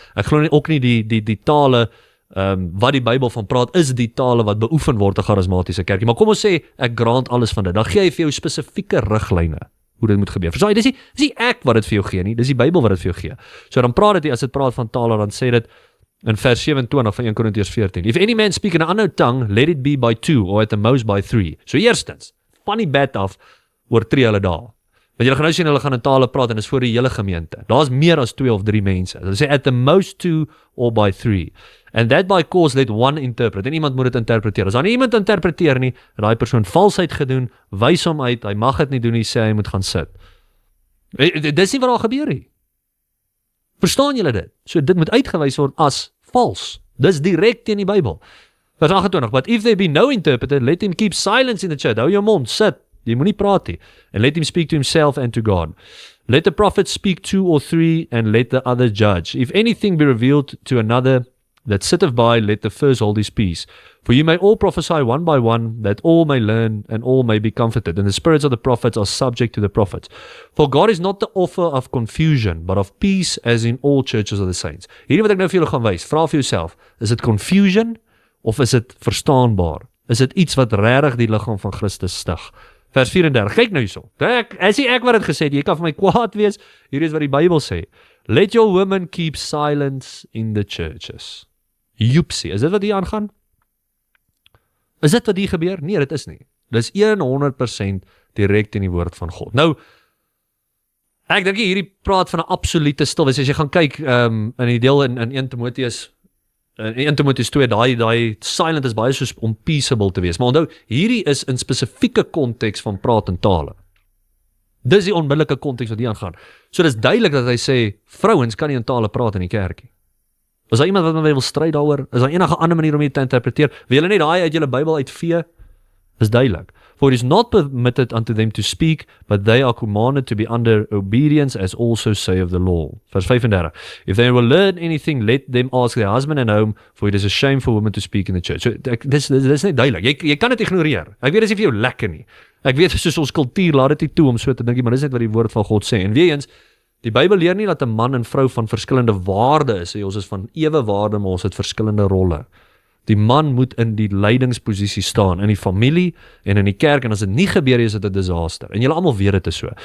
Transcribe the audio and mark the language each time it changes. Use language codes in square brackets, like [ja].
[af] Ek glo nie ook nie die tale wat die Bybel van praat is die tale wat beoefen word in charismatiese kerkie. Maar kom ons sê ek grant alles van dit. Dan gee hy vir jou spesifieke riglyne hoe dit moet gebeur. Verstaan jy? Dis nie ek wat dit vir jou gee nie, dis die Bybel wat dit vir jou gee. So dan praat dit, as dit praat van tale, dan sê dit in vers 27 van 1 Korintiërs 14. [en] If any man speak in an unknown tongue, let it be by 2 or at the most by 3. [af] So eerstens, van die bed af oortree hulle daar. Want julle gaan nou sien hulle gaan in tale praat en is voor die hele gemeente. Daar's meer as 2 of 3 mense. Hulle sê [en] at the most 2 or by 3. And that by cause let one interpret. [af] En iemand moet dit interpreteer. As daar nie iemand interpreteer nie, en daai persoon valsheid gedoen, wys hom uit, hy mag dit nie doen nie, sê hy moet gaan sit. Dis nie wat daar gebeur nie. Verstaan julle dit? So dit moet uitgewys word as vals. Dis direk teen die Bybel. Vers 28, [en] but if there be no interpreter, let him keep silence in the church. [af] Hou jou mond, sit. Jy moet nie praat nie. [en] And let him speak to himself and to God. Let the prophet speak 2 or 3, and let the other judge. If anything be revealed to another that sitteth by, let the first hold his peace. For you may all prophesy one by one, that all may learn, and all may be comforted. And the spirits of the prophets are subject to the prophets. For God is not the author of confusion, but of peace, as in all churches of the saints. [af] Hierdie wat ek nou vir julle gaan wys, vra vir jouself, is dit confusion, of is dit verstaanbaar? Is dit iets wat regtig die liggaam van Christus stig? Vers 34, kyk nou hierso. Is nie ek wat het gesê, jy kan vir my kwaad wees, hier is wat die Bybel sê. [en] Let your women keep silence in the churches. [af] Joepsie, is dit wat hier aangaan? Is dit wat hier gebeur? Nee, dit is nie. Dit is 100% direk in die woord van God. Nou, ek dink hierdie praat van 'n absolute stilwees. As jy gaan kyk in die deel in 1 Timoteus 2, daai silent is baie soos om peaceable te wees. Maar onthou, hierdie is in spesifieke konteks van praat in tale. Dis die onmiddellike konteks wat hier aangaan. So dis duidelik dat hy sê, vrouens kan nie in tale praat in die kerkie. Is daar iemand wat met my wil stryd daaroor? Is daar enige ander manier om dit te interpreteer? Wil julle net daai uit julle Bybel uitvee? Is duidelik. [en] For it is not permitted unto them to speak, but they are commanded to be under obedience, as also say of the law. [af] Vers 35. [en] If they will learn anything, let them ask their husband at home, for it is a shame for women to speak in the church. [af] So, dis net duidelik. Jy kan dit ignoreer. Ek weet dis nie vir jou lekker nie. Ek weet soos ons kultuur laat dit nie toe om so te dink, maar dis net wat die woord van God sê. En weer eens, die Bybel leer nie dat 'n man en vrou van verskillende waarde is. Ons is van ewe waarde, maar ons het verskillende rolle. Die man moet in die leidingsposisie staan, in die familie en in die kerk, en as dit nie gebeur is dit 'n disaster. En julle almal weet dit is so.